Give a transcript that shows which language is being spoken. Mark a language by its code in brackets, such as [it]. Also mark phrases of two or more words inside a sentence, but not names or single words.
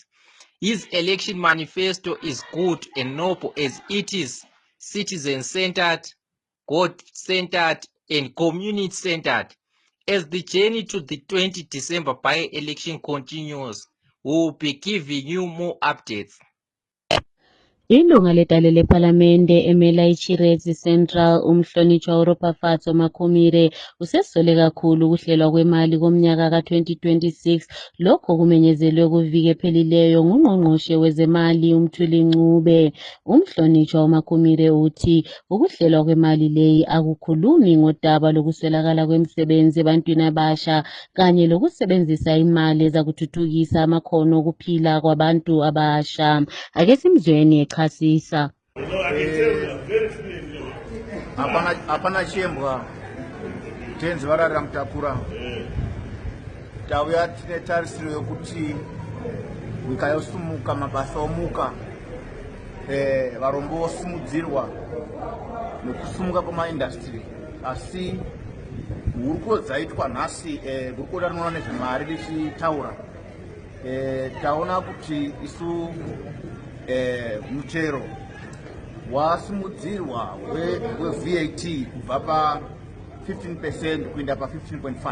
[en] His election manifesto is good and noble as it is citizen-centered, God-centered, and community-centered. As the journey to the 20 December by-election continues, we will be giving you more updates. [nd] Ilunga ledale lePhalamende emela iChirezi Central umhlonitshwa Europa Fatso Makumire usesole kakhulu ukuhlelwa kwemali komnyaka ka-2026 lokho kumenyezelwe kuviki ephelileyo ngungqongqoshe wezemali uMthuli Ncube. Umhlonitshwa uMakumire uthi ukuhlelwa kwemali leyi akukhulumi ngodaba lokuswelakala kwemisebenzi ebantwini abasha kanye lokusebenzisa imali ezakuthuthukisa amakhono okuphila kwabantu abasha. Ake simzweni echasisa. [sn] Hapana chembwa tenzi vararira mutakura tauya tine tarisiro yokuti nyika yosumuka, mabasa omuka, varombo vosimudzirwa nekusumuka kwemaindastry, asi huruko dzaitwa nhasi gurukota rinoona nezvemari richitaura taona kuti isu mutero wasimudzirwa we-VAT kubva pa 15% kuenda pa 15.5.